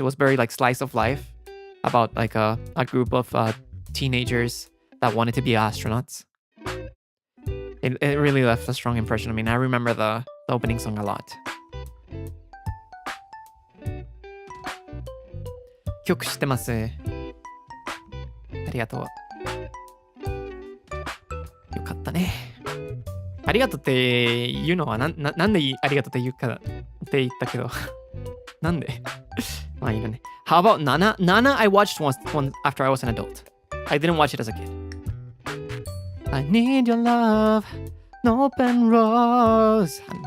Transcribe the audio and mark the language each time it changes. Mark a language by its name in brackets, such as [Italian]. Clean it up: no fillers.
[English] It was very like slice of life about like a group of teenagers that wanted to be astronauts. It really left a strong impression. I mean, I remember the opening song a lot. [Japanese] 曲知ってます。ありがとう。よかったね。ありがとうって言うのはなんでありがとうって言うかって言ったけど。なんでまあいいのね。 [English] How about Nana? Nana I watched once after I was an adult. I didn't watch it as a kid. I need your love, an open rose.